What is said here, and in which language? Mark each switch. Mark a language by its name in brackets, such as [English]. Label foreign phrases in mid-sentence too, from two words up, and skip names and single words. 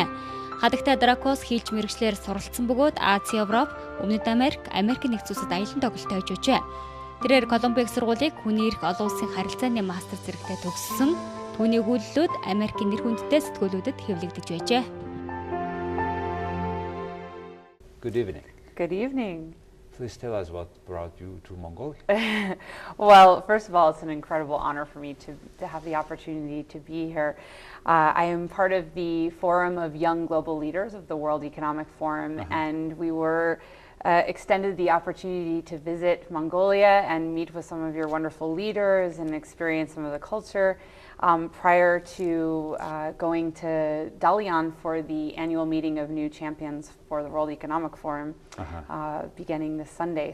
[Mongolian] Хатагтай Дракос хийлж мэргэжлэр суралцсан бөгөөд Ази, Европ, Өмнөд Америк, Америкийн нэгдсэн улсад аялан тоглолтоо хийж өжээ. Тэрээр Колумбийн их сургуулийг хүний эрх олон улсын харилцааны мастер зэрэгтээ төгссөн. Түүний өгүүлбэрүүд Америкийн нэр хүндтэй сэтгүүлүүдэд хэвлэгдэж байжээ. [English] Good evening. Good evening. Please tell us what brought you to Mongolia. Well, first of all, it's an incredible honor for me to have the opportunity to be here. I am part of the Forum of Young Global Leaders of the World Economic Forum, and we were extended the opportunity to visit Mongolia and meet with some of your wonderful leaders and experience some of the culture prior to going to Dalian for the annual meeting of new champions for the World Economic Forum beginning this Sunday.